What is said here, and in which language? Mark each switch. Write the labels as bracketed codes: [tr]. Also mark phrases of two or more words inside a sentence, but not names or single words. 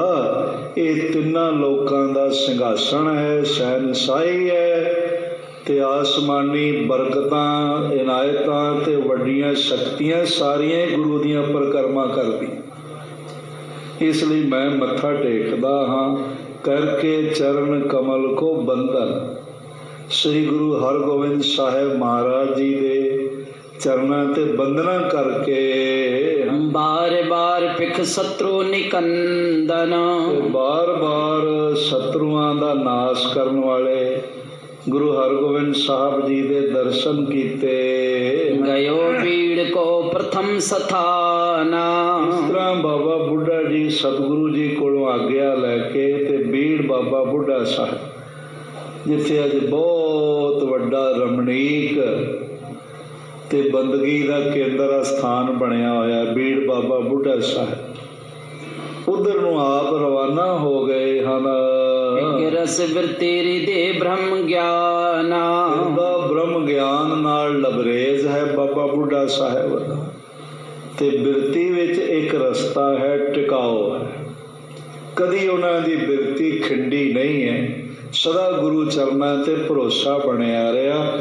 [pa] ਇਹ ਤਿੰਨਾਂ ਲੋਕਾਂ ਦਾ ਸਿੰਘਾਸਣ ਹੈ, ਸ਼ਹਿਨਸ਼ਾਹੀ ਹੈ, ਤੇ ਆਸਮਾਨੀ ਬਰਕਤਾਂ, ਇਨਾਇਤਾਂ ਤੇ ਵੱਡੀਆਂ ਸ਼ਕਤੀਆਂ ਸਾਰੀਆਂ ਹੀ ਗੁਰੂ ਦੀਆਂ ਪਰਿਕਰਮਾ ਕਰਦੀ। ਇਸ ਲਈ ਮੈਂ ਮੱਥਾ ਟੇਕਦਾ ਹਾਂ [bra] ਕਰਕੇ ਚਰਨ ਕਮਲ ਕੋ ਬੰਦਨ। [pa] ਸ੍ਰੀ ਗੁਰੂ ਹਰਗੋਬਿੰਦ ਸਾਹਿਬ ਮਹਾਰਾਜ ਜੀ ਦੇ ਚਰਨਾਂ ਤੇ ਬੰਦਨਾ ਕਰਕੇ [bra] बार बार पिख शत्रु निकंदन। [pa] ਬਾਰ ਬਾਰ ਸ਼ਤਰੂਆਂ ਦਾ ਨਾਸ਼ ਕਰਨ ਵਾਲੇ ਗੁਰੂ ਹਰਗੋਬਿੰਦ ਸਾਹਿਬ ਜੀ ਦੇ ਦਰਸ਼ਨ ਕੀਤੇ। [bra] गयो बीड़ को प्रथम स्थाना। [pa] ਇਸ ਤਰ੍ਹਾਂ ਬਾਬਾ ਬੁੱਢਾ ਜੀ ਸਤਿਗੁਰੂ ਜੀ ਕੋਲੋਂ ਆਗਿਆ ਲੈ ਕੇ ਤੇ ਬੀੜ ਬਾਬਾ ਬੁੱਢਾ ਸਾਹਿਬ, ਜਿੱਥੇ ਅੱਜ ਬਹੁਤ ਵੱਡਾ ਰਮਣੀਕ ਤੇ ਬੰਦਗੀ ਦਾ ਕੇਂਦਰ ਸਥਾਨ ਬਣਿਆ ਹੋਇਆ ਬੀੜ ਬਾਬਾ ਬੁੱਢਾ ਸਾਹਿਬ, ਉਧਰ ਨੂੰ ਆਪ ਰਵਾਨਾ ਹੋ ਗਏ ਹਨ। [bra] रस वृत्ति दे ब्रह्म ज्ञान। [pa] ਇਹਦਾ ਬ੍ਰਹਮ ਗਿਆਨ ਨਾਲ ਲਬਰੇਜ਼ ਹੈ ਬਾਬਾ ਬੁੱਢਾ ਸਾਹਿਬ ਦਾ, ਤੇ ਬਿਰਤੀ ਵਿੱਚ ਇੱਕ ਰਸਤਾ ਹੈ, ਟਿਕਾਓ ਹੈ। ਕਦੀ ਉਹਨਾਂ ਦੀ ਬਿਰਤੀ ਖਿੰਡੀ ਨਹੀਂ ਹੈ, ਸਦਾ ਗੁਰੂ ਚਰਨਾਂ ਤੇ ਭਰੋਸਾ ਬਣਿਆ ਰਿਹਾ।